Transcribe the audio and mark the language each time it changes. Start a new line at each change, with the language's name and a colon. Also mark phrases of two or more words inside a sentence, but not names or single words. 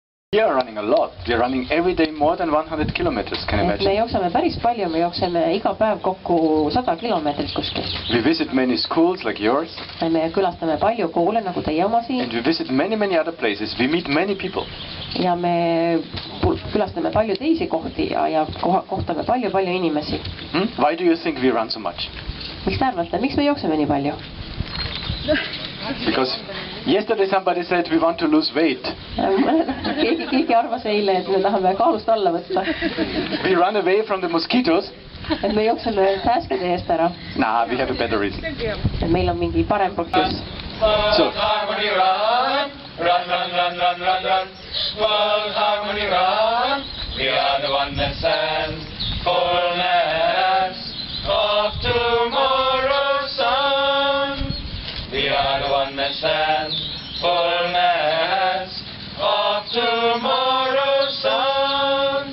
English: We are running a lot. We are running every day more than 100 kilometers, can you me imagine?
Estonian: jookseme päris palju, me jookseme iga päev kokku 100 kilomeetrit kuskil.
English: We visit many schools like yours.
Estonian: Me külastame palju koole nagu teie oma siin.
English: And we visit many other places. We meet many people.
Estonian: Ja me külastame palju teisi kohti ja kohtame palju inimesi.
English: Why do you think we run so much?
Estonian: Miks te arvate, miks me jookseme nii palju?
English: Because yesterday somebody said we want to lose weight.
Estonian: Keegi arvas eile, et me tahame kaalust alla võtta.
English: We run away from the mosquitoes.
Estonian: Et me jookseme pääskede eest ära.
English: Nah, we have a better reason.
Estonian: Et meil on mingi parem põhjus.
English: So, Run, run, run, run, run, run. World Harmony Run. We are the one that stands fullness of tomorrow's sun. We are the one that stands fullness of tomorrow's sun.